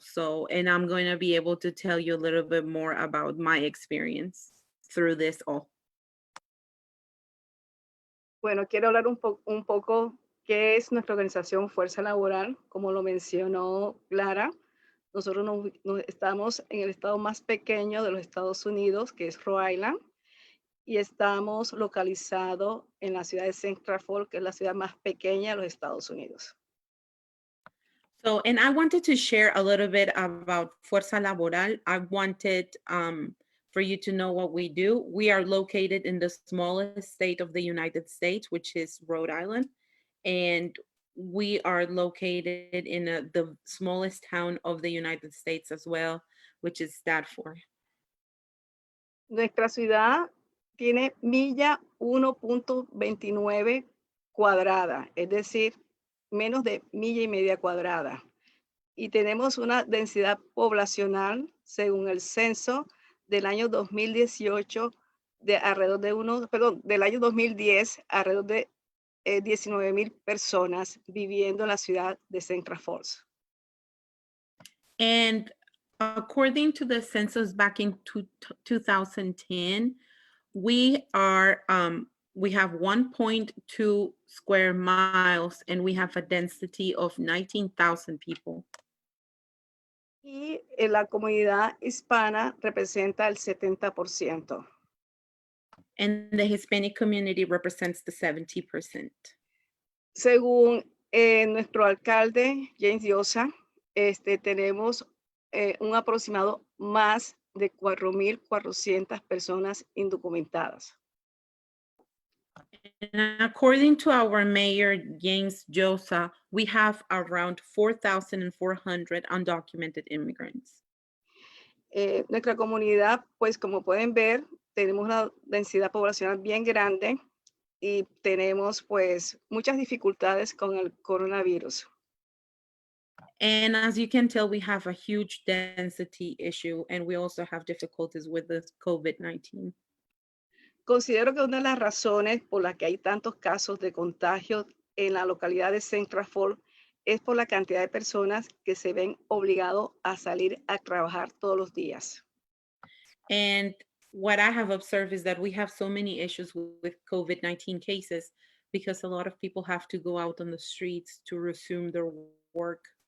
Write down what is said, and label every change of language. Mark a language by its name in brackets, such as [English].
[English] So, and I'm going to be able to tell you a little bit more about my experience through this all. [Spanish] Bueno, quiero hablar un poco qué es nuestra organización Fuerza Laboral. Como lo mencionó Clara, nosotros estamos en el estado más pequeño de los Estados Unidos, que es Rhode Island, y estamos localizados en la ciudad de Central Falls, que es la ciudad más pequeña de los Estados Unidos. [English] So, and I wanted to share a little bit about Fuerza Laboral. I wanted for you to know what we do. We are located in the smallest state of the United States, which is Rhode Island. And we are located in the smallest town of the United States as well, which is Stafford. [Spanish] Nuestra ciudad tiene milla 1.29 cuadrada, es decir, menos de milla y media cuadrada. Y tenemos una densidad poblacional, según el censo del año 2018, del año 2010, alrededor de 19,000 personas viviendo en la ciudad de Central Falls. [English] And according to the census back in 2010, we have 1.2 square miles and we have a density of 19,000 people. [Spanish] Y la comunidad hispana representa el 70%. [English] And the Hispanic community represents the 70%. [Spanish] Según nuestro alcalde, James Diosa, tenemos un aproximado más de 4,400 personas indocumentadas. [English] And according to our mayor, James Josa, we have around 4,400 undocumented immigrants. [Spanish] Nuestra comunidad, pues como pueden ver, tenemos una densidad poblacional bien grande y tenemos pues muchas dificultades con el coronavirus. [English] And as you can tell, we have a huge density issue and we also have difficulties with the COVID-19. [Spanish] Considero que una de las razones por las que hay tantos casos de contagio en la localidad de Central Falls es por la cantidad de personas que se ven obligados a salir a trabajar todos los días. [English] And what I have observed is that we have so many issues with COVID-19 cases because a lot of people have to go out on the streets to resume their work.